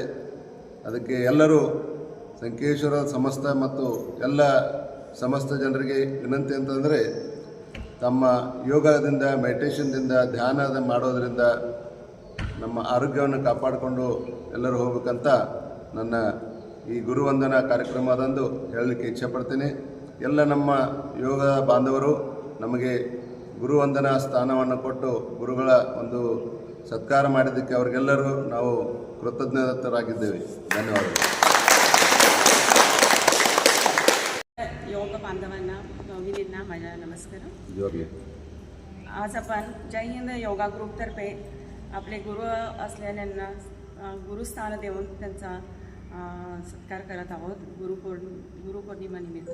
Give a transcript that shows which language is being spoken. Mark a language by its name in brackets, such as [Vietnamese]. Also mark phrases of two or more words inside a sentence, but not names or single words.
[Kannada] ಅದಕ್ಕೆ ಎಲ್ಲರೂ ಸಂಕೇಶ್ವರ ಸಮಸ್ತ ಮತ್ತು ಎಲ್ಲ ಸಮಸ್ತ ಜನರಿಗೆ ವಿನಂತಿ ಅಂತಂದರೆ ತಮ್ಮ ಯೋಗದಿಂದ, ಮೆಡಿಟೇಷನ್ದಿಂದ, ಧ್ಯಾನ ಮಾಡೋದರಿಂದ ನಮ್ಮ ಆರೋಗ್ಯವನ್ನು ಕಾಪಾಡಿಕೊಂಡು ಎಲ್ಲರೂ ಹೋಗ್ಬೇಕಂತ ನನ್ನ ಈ ಗುರುವಂದನ ಕಾರ್ಯಕ್ರಮದಂದು ಹೇಳಲಿಕ್ಕೆ ಇಚ್ಛೆಪಡ್ತೀನಿ. ಎಲ್ಲ ನಮ್ಮ ಯೋಗ ಬಾಂಧವರು ನಮಗೆ ಗುರುವಂದನಾ ಸ್ಥಾನವನ್ನು ಕೊಟ್ಟು ಗುರುಗಳ ಒಂದು ಸತ್ಕಾರ ಮಾಡಿದ್ದಕ್ಕೆ ಅವರಿಗೆಲ್ಲರೂ ನಾವು ಕೃತಜ್ಞರಾಗಿದ್ದೇವೆ. ಧನ್ಯವಾದಗಳು. [Marathi] योग बांधवांना विनींना माझा नमस्कार. जोरले. आज आपण जय हिंद योगा ग्रुपतर्फे आपले गुरु असलेल्यांना गुरुस्थान देऊन त्यांचा सत्कार करत आहोत गुरुपौर्णिमेनिमित्त.